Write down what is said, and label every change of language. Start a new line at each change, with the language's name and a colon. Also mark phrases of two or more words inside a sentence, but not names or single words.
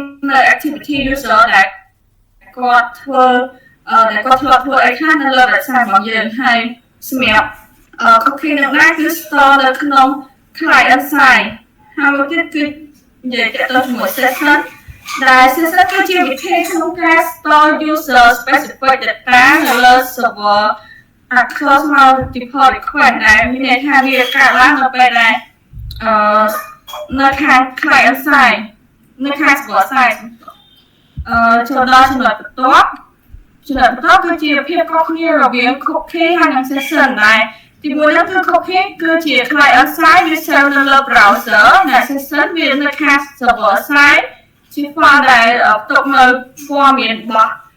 Khmer: នៅ
English: activity user
Khmer: ដែលគាត់ធ្វើអីខ្លះនៅលើ website របស់យើងហើយសម្រាប់ cookie នឹងដែរគឺ store នៅក្នុង
English: client side
Khmer: ហើយមួយទៀតគឺ និយាយទៅជាមួយ session ដែល session គឺជាវិធីក្នុងការ store
English: user specific data
Khmer: នៅលើ server
English: across multiple
Khmer: request ដែលមានន័យថាវាកើតឡើងនៅពេលដែលនៅខាង
English: client side
Khmer: នៅខាង
English: server side
Khmer: ចូលដល់ចំណុចបន្ទាប់គឺជាភាពខុសគ្នារវាង cookie ហើយនិង session ដែលទីមួយហ្នឹងគឺ cookie គឺជា
English: client side
Khmer: វា save នៅលើ browser និង session វានៅខាង
English: server side
Khmer: ជា file ដែលផ្ទុកនៅព័ត៌មានរបស់